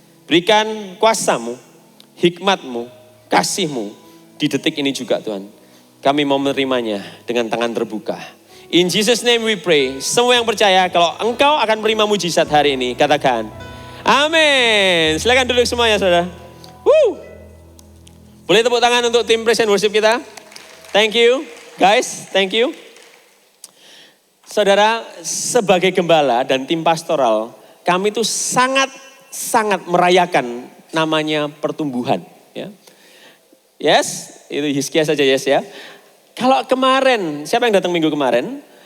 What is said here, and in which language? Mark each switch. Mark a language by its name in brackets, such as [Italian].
[Indonesian] Berikan kuasa-Mu, hikmat-Mu, kasih-Mu di detik ini juga Tuhan. Kami mau menerimanya dengan tangan terbuka. [English] In Jesus name we pray. [Indonesian] Semua yang percaya kalau Engkau akan menerima mujizat hari ini, katakan amin. Silakan duduk semuanya saudara. Boleh tepuk tangan untuk tim [English] praise and worship [Indonesian] kita. [English] Thank you guys, thank you. [Indonesian] Saudara, sebagai gembala dan tim pastoral, kami itu sangat merayakan namanya pertumbuhan. Ya. Yes, itu Hizkia saja yes ya. Kalau kemarin, siapa yang datang minggu kemarin?